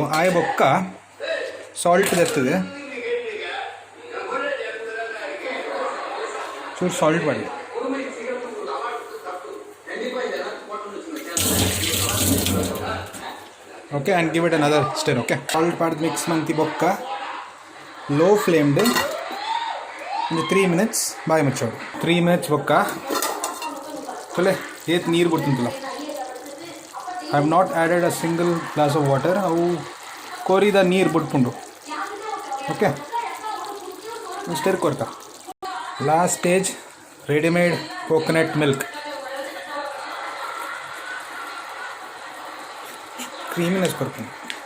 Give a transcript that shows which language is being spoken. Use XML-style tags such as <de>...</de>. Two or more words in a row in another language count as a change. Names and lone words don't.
<tcy>Ayi bokka salt destide. Chur salt padi.</tcy> <en>Okay, and give it another stir.</en> <tcy>Okay, salt pad mix manti bokka</tcy> <en>low flamed.</en> <tcy>ಒಂದು 3 minutes ಬಾಯಿ ಮುಚ್ಚೋಡು. 3 minutes ಬೊಕ್ಕ ಚೊಲೆ ಏತ್ ನೀರು ಬಿಡ್ತಿಂತಲ್ಲ.</tcy> <en>I have not added a single glass of water.</en> <tcy>ಅವು ಕೋರಿದ ನೀರು ಬಿಟ್ಕೊಂಡು. ಓಕೆ, ಇಷ್ಟೇರ್ ಕೊರ್ತ.</tcy> <en>Last stage readymade coconut milk.</en> <tcy>ಕ್ರೀಮಿನೆಸ್ ಕೊಡ್ತೀನಿ.</tcy>